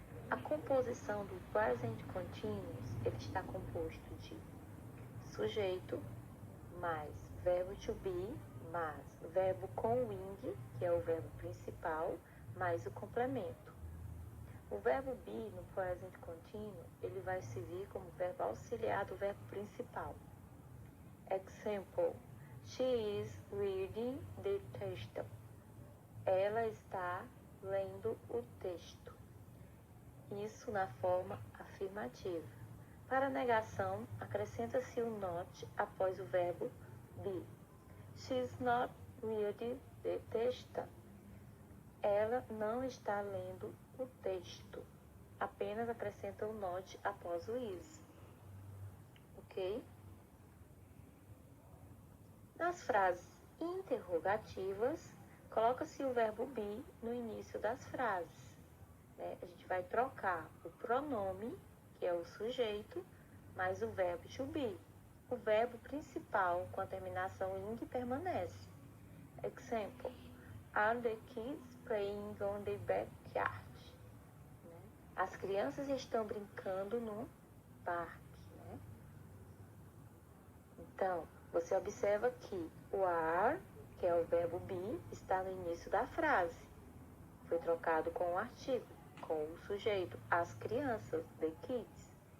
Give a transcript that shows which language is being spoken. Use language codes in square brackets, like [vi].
[pt] A composição do Present Continuous, ele está composto de sujeito mais verbo to be, mais verbo com ing, que é o verbo principal, mais o complemento. O verbo be no present continuous, ele vai servir como verbo auxiliar do verbo principal. [en] Example: She is reading the text. [pt] Ela está lendo o texto. Isso na forma afirmativa. Para negação, acrescenta-se o not após o verbo be. [en] She is not reading the text. [pt] Ela não está lendo o texto. Apenas acrescenta o not após o is. Ok? Nas frases interrogativas, coloca-se o verbo be no início das frases. Né? A gente vai trocar o pronome, que é o sujeito, mais o verbo to be. O verbo principal com a terminação ing permanece. [en] Example: Are the kids playing on the backyard? [pt] Né? As crianças estão brincando no parque. Né? Então, você observa que o are, que é o verbo be, está no início da frase. Foi trocado com o artigo, com o sujeito, as crianças, the kids.